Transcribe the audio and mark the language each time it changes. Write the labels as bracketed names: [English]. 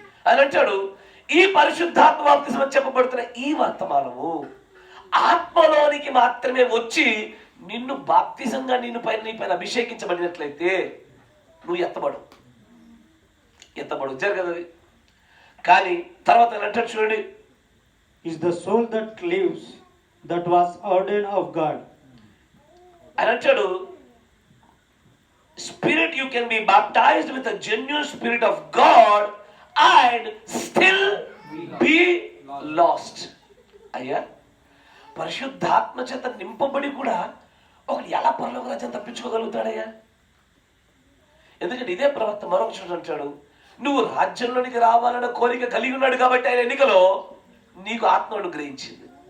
[Telugu] అని అంటాడు, ఈ పరిశుద్ధాత్మ బాప్తిస్మం చెప్పబడుతున్న ఈ వర్తమానము ఆత్మలోనికి మాత్రమే వచ్చి నిన్ను బాప్తిజంగా నీ పైన అభిషేకించబడినట్లయితే నువ్వు ఎత్తబడు జరగదు. కానీ తర్వాత అంటాడు చూడండి, [English] is the soul that lives that was ordained of God. [Telugu] అని అంటాడు, [English] spirit you can be baptized with a genuine spirit of God and still be lost. [Telugu] అయ్యా, పరిశుద్ధాత్మ చేత నింపబడి కూడా ఒకటి ఎలా పరలోక రాజ్యం తప్పించుకోగలుగుతాడయ్యా? ఎందుకంటే ఇదే ప్రవక్త మరొక చోట అంటాడు, నువ్వు రాజ్యంలోనికి రావాలన్న కోరిక కలిగి ఉన్నాడు కాబట్టి ఆయన ఎన్నికలో నీకు ఆత్మను గ్రహించింది.